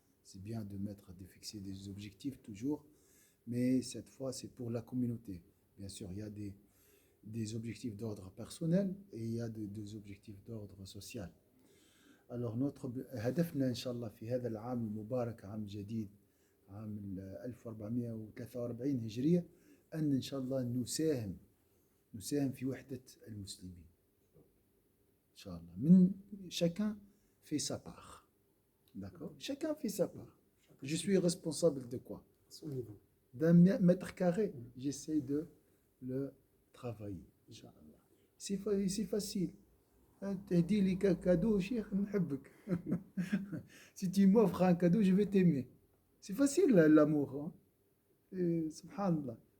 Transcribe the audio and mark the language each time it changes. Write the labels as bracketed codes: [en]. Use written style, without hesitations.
[fr] C'est bien de fixer des objectifs toujours, mais cette fois c'est pour la communauté. Bien sûr, il y a des objectifs d'ordre personnel et il y a des objectifs d'ordre social. Alors notre [ar] هدفنا إن شاء الله في هذا العام المبارك عام جديد عام 1443 هجرية أن إن شاء الله نساهم في وحدة المسلمين إن شاء الله من [fr] chacun fait sa part, [ar] d'accord, chacun fait sa part. [fr] Je suis responsable de quoi? D'un mètre carré, j'essaie de le travailler. Inch'Allah. C'est facile. [ar] تهدي لي cadeau, شيخ نحبك. [fr] Si tu m'offres un cadeau, je vais t'aimer. C'est facile l'amour. Hein? Subhanallah.